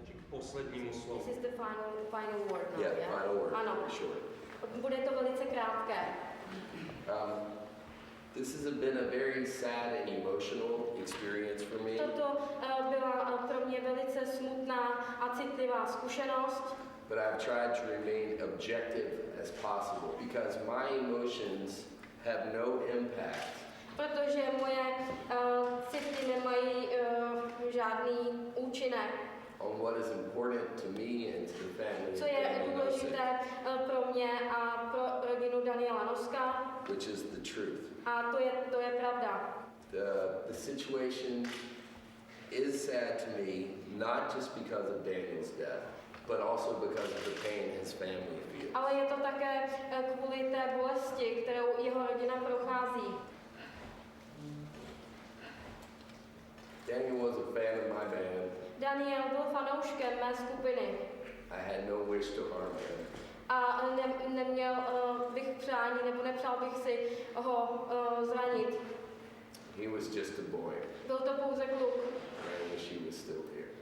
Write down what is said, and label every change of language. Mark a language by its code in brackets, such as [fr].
[cs] Poslednímu slovu. [en] This is the final word now, Yeah, the final word. [cs] Ano. [en] Sure. [cs] Bude to velice krátké. [en] This has been a very sad and emotional experience for me. [cs] Toto byla pro mě velice smutná a citlivá zkušenost. [en] But I've tried to remain objective as possible because my emotions have no impact [cs] Protože moje city nemají žádný účinek. [en] on what is important to me and to the family. [cs] Co je důležité pro mě a pro rodinu Daniela Noska. [en] Which is the truth. [cs] A to je pravda. [en] The situation is sad to me, not just because of Daniel's death, but also because of the pain his family feels. [cs] Ale je to také kvůli té bolesti, kterou jeho rodina prochází. [en] Daniel was a fan of my band. [cs] Daniel byl fanouškem mé skupiny. [en] I had no wish to harm him. [cs] A neměl bych přání, nebo nepřál bych si ho zranit. [en] He was just a boy. [cs] Byl to pouze kluk. [en] I wish he was still here.